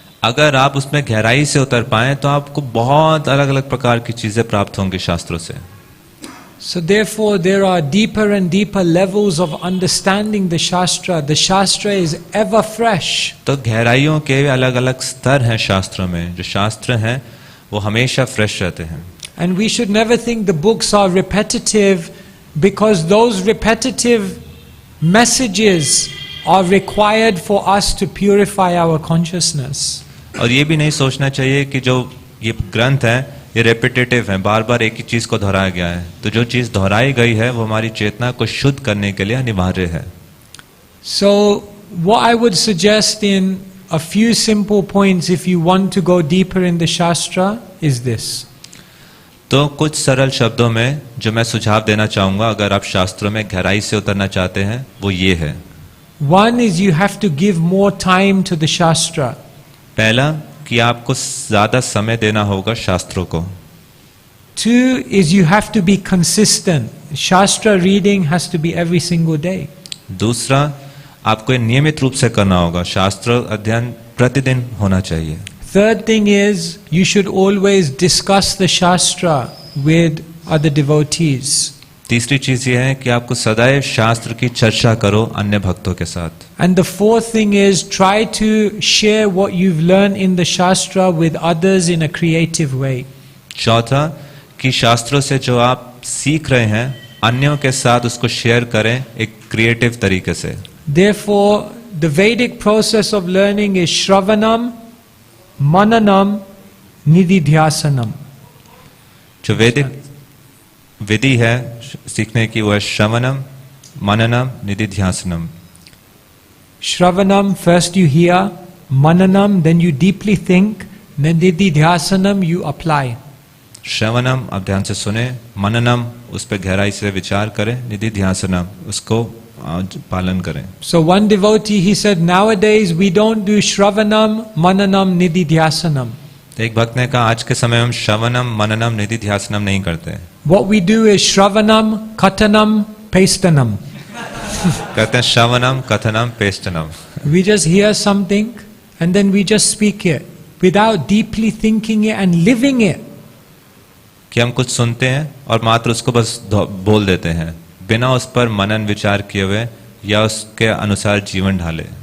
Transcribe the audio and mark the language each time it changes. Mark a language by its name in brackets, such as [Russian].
[Hindi] अगर आप उसमें गहराई से उतर पाएं तो आपको बहुत अलग अलग प्रकार की चीजें प्राप्त होंगी शास्त्रों से. [English] So therefore there are deeper and deeper levels of understanding the Shastra. The Shastra is ever fresh. [Hindi] तो गहराइयों के अलग अलग स्तर हैं शास्त्रों में. जो शास्त्र हैं वो हमेशा फ्रेश रहते हैं. [English] And we should never think the books are repetitive, because those repetitive messages are required for us to purify our consciousness. [Hindi] और ये भी नहीं सोचना चाहिए कि जो ये ग्रंथ है ये रेपिटेटिव है, बार बार एक ही चीज को दोहराया गया है. तो जो चीज दोहराई गई है वो हमारी चेतना को शुद्ध करने के लिए अनिवार्य है. [English] So what I would suggest in a few simple points, if you want to go deeper in the Shastra, is this. [Hindi] तो कुछ सरल शब्दों में जो मैं सुझाव देना चाहूंगा अगर आप शास्त्रों में गहराई से उतरना चाहते हैं वो ये है. [English] One is you have to give more time to the Shastra. [Hindi] पहला कि आपको ज्यादा समय देना होगा शास्त्रों को. [English] Two is you have to be consistent. Shastra reading has to be every single day. [Hindi] दूसरा आपको ये नियमित रूप से करना होगा. शास्त्र अध्ययन प्रतिदिन होना चाहिए. [English] Third thing is you should always discuss the Shastra with other devotees. [Hindi] तीसरी चीज ये है कि आपको सदैव शास्त्र की चर्चा करो अन्य भक्तों के साथ. [English] And the fourth thing is try to share what you've learned in the Shastra with others in a creative way. [Hindi] चौथा कि शास्त्रों से जो आप सीख रहे हैं अन्यों के साथ उसको शेयर करें एक क्रिएटिव तरीके से. [English] Therefore, the Vedic process of learning is Shravanam, Mananam, Nididhyasanam. [Hindi] जो वैदिक विधि है सीखने की वो है श्रवणम, मननम, निधिध्यासनम. [English] Shravanam, first you hear, Mananam, then you deeply think, then Nididhyasanam, you apply. [Hindi] श्रवणम आप ध्यान से सुने, मननम उस पर गहराई से विचार करें, निधिध्यासनम उसको पालन करें. [English] So one devotee, he said, nowadays we don't do Shravanam, Mananam, Nididhyasanam. [Hindi] तो एक भक्त ने कहा आज के समय हम श्रवणम, मननम, निधिध्यासनम नहीं करते. [English] What we do is Shravanam, Kathanam, Pastanam. [Hindi] कहते हैं श्रवणम, कथनम, पेष्टनम. [English] We just hear something and then we just speak it without deeply thinking it and living it. [Hindi] कि हम कुछ सुनते हैं और मात्र उसको बस बोल देते हैं बिना उस पर मनन विचार किए हुए या उसके अनुसार जीवन ढाले.